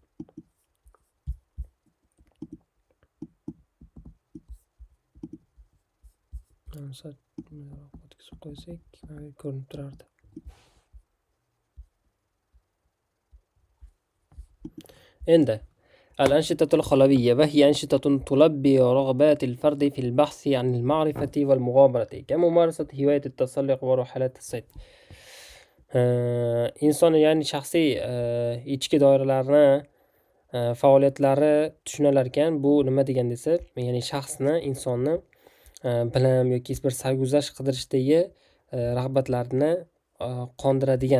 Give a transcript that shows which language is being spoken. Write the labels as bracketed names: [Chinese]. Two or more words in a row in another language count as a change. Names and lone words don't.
[Uzbek] O'tkazib qo'ysak, mana bu ko'rinib turardi. [Arabic] Endi الأنشطة الخلوية وهي أنشطة تلبي رغبات الفرد في البحث عن المعرفة والمغامرة كممارسة هواية التسلق ورحلات الصيد. [Uzbek] inson ya'ni shaxsiy ichki doiralarni faoliyatlari tushunalar ekan. Bu nima degan desa, ya'ni shaxsni, insonni bilim yoki bir sarguzasht qidirishdagi rag'batlarini qondiradigan.